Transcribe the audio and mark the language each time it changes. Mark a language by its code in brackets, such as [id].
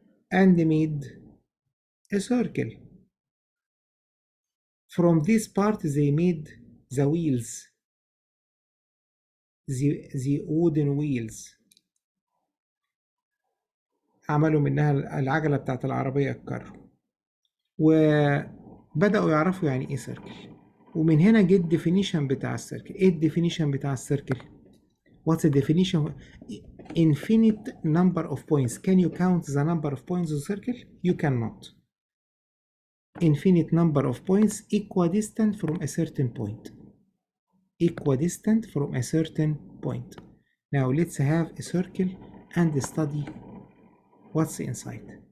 [en] and made a circle. From this part they made the wheels, the wooden wheels. [ar] عملوا منها العجلة بتاعت العربية الكارو، وبدأوا يعرفوا يعني ايه سيركل. ومن هنا جه الديفينيشن بتاع السيركل. ايه الديفينيشن بتاع السيركل؟ [en] What's the definition? Infinite number of points. Can you count the number of points of circle? You cannot. Infinite number of points equidistant from a certain point. Equidistant from a certain point. Now let's have a circle and study what's inside.